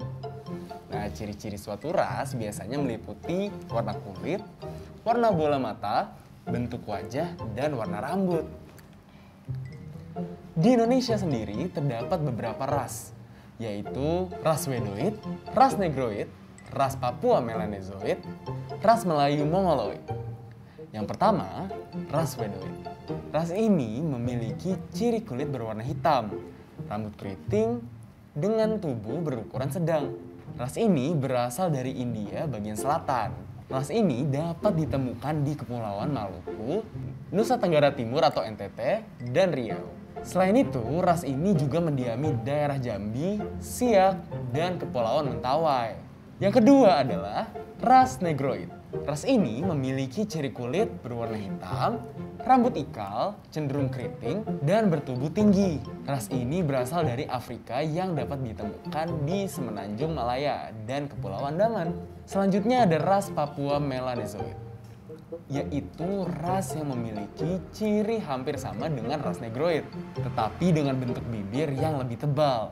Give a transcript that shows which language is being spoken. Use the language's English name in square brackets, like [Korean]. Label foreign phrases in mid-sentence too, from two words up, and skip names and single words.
[Indonesian] Nah, ciri-ciri suatu ras biasanya meliputi warna kulit, warna bola mata, bentuk wajah, dan warna rambut. Di Indonesia sendiri terdapat beberapa ras, yaitu ras Wedoid, ras Negroid, ras Papua Melanezoid, ras Melayu Mongoloid. Yang pertama, ras Wedoid. Ras ini memiliki ciri kulit berwarna hitam, rambut keriting, dengan tubuh berukuran sedang. Ras ini berasal dari India bagian selatan. Ras ini dapat ditemukan di Kepulauan Maluku, Nusa Tenggara Timur atau NTT, dan Riau. Selain itu, ras ini juga mendiami daerah Jambi, Siak, dan Kepulauan Mentawai. Yang kedua adalah ras Negroid. Ras ini memiliki ciri kulit berwarna hitam, rambut ikal, cenderung keriting, dan bertubuh tinggi. Ras ini berasal dari Afrika yang dapat ditemukan di Semenanjung Malaya dan Kepulauan Andaman. Selanjutnya ada ras Papua Melanezoid, yaitu ras yang memiliki ciri hampir sama dengan ras Negroid, tetapi dengan bentuk bibir yang lebih tebal.